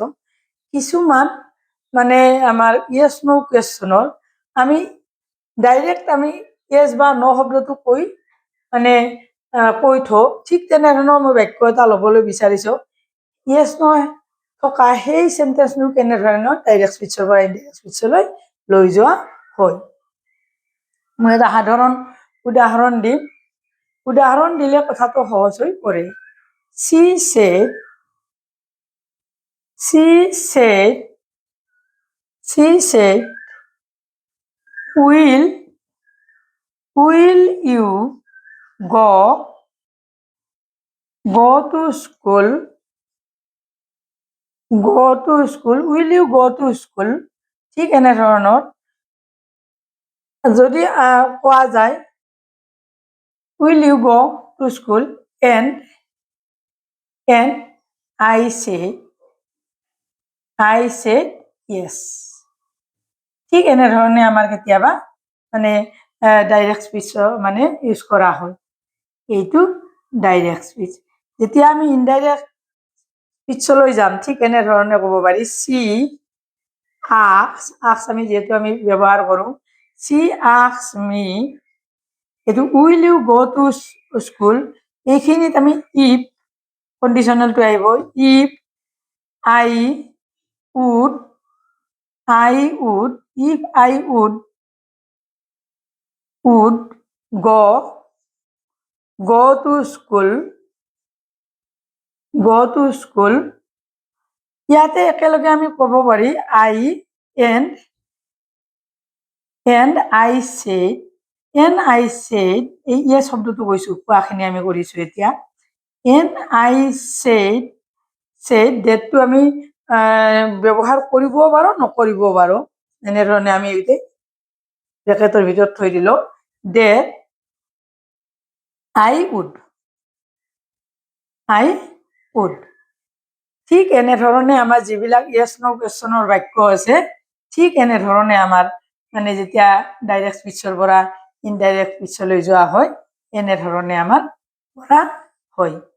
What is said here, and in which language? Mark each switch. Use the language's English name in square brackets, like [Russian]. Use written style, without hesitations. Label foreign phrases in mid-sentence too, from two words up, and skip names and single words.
[Assamese] কিছুমান মানে আমাৰ [English] yes no [Assamese] কুৱেশ্যনৰ আমি ডাইৰেক্ট আমি ইয়েছ বা ন শব্দটো কৈ মানে কৈ থওঁ, ঠিক তেনেধৰণৰ মই বাক্য এটা ল'বলৈ বিচাৰিছো। [English] yes no [Assamese] থকা সেই চেণ্টেন্সটো কেনেধৰণৰ [English] direct speech [Assamese] পৰা [English] indirect speech [Assamese] লৈ যোৱা হয়। মই এটা সাধাৰণ উদাহৰণ দিম। উদাহৰণ দিলে কথাটো সহজ হৈ পৰে। [English] She said will you go to school, will you go to school, [Assamese] ঠিক এনেধৰণৰ যদি কোৱা যায় [English] will you go to school and I said yes, [Assamese] ঠিক এনেধৰণে আমাৰ কেতিয়াবা মানে [English] direct speech [Assamese] মানে ইউজ কৰা হয়। এইটো [English] direct speech. [Assamese] যেতিয়া আমি [English] indirect speech [Assamese] যাম ঠিক এনেধৰণে ক'ব পাৰি [English] she asks [Assamese] আমি যেহেতু আমি ব্যৱহাৰ কৰোঁ, [English] she asks me, এইটো will you go to school [Assamese] এইখিনিত আমি if কণ্ডিশ্যনেলটো আহিব, [English] if I would if I would go to school, [Assamese] ইয়াতে একেলগে আমি ক'ব পাৰি [English] I and I said [Assamese] এই ইয়ে শব্দটো কৈছো, কোৱাখিনি আমি কৰিছো এতিয়া। [English] and I said [Assamese] ডেটটো আমি ব্যৱহাৰ কৰিবও পাৰো নকৰিবও পাৰো, এনেধৰণে আমি ব্ৰেকেটৰ ভিতৰত থৈ দিলো that [English] I would, [Assamese] ঠিক এনেধৰণে আমাৰ যিবিলাক [English] yes no [Assamese] কুৱেশ্যনৰ বাক্য আছে ঠিক এনেধৰণে আমাৰ মানে যেতিয়া [English] direct speech [Assamese] পৰা [English] indirect speech [Assamese] যোৱা হয় এনেধৰণে আমাৰ কৰা হয়।